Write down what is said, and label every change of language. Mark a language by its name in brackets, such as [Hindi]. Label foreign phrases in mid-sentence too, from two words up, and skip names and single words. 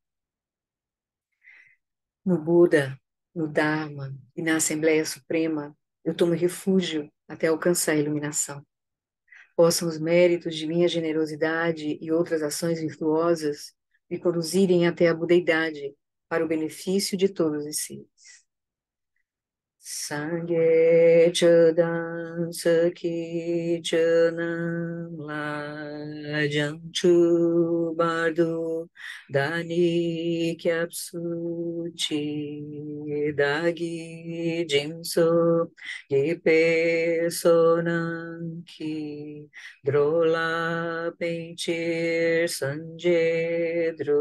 [Portuguese] No Buda, no Dharma e na Assembleia Suprema, eu tomo refúgio até alcançar a iluminação. Possam os méritos de minha generosidade e outras ações virtuosas me conduzirem até a budeidade, para o benefício de todos os seres. [Tibetan] སངས་རྒྱས་ཆོས་དང་ཚོགས་ཀྱི་མཆོག་རྣམས་ལ་བྱང་ཆུབ་བར་དུ་བདག་ནི་སྐྱབས་སུ་མཆི་བདག་གིས་སྦྱིན་སོགས་བགྱིས་པའི་བསོད་ནམས་ཀྱིས་འགྲོ་ལ་ཕན་ཕྱིར་སངས་རྒྱས